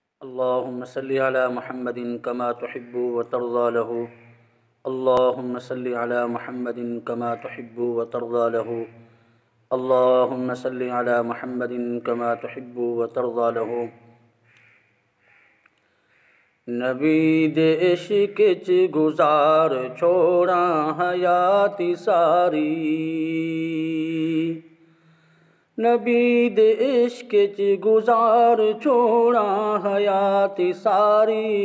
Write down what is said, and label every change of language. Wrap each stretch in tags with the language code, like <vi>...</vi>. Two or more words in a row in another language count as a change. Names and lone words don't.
<ar>اللهم صل على محمد كما تحب وترضى له. اللهم صل على محمد كما تحب وترضى له. اللهم صل على محمد كما تحب وترضى له.</ar> <pa>نبی دے عشق چ گزار چھوڑاں حیاتی ساری. نبی دے عشق چ گزار چھوڑاں حیاتی ساری.</pa>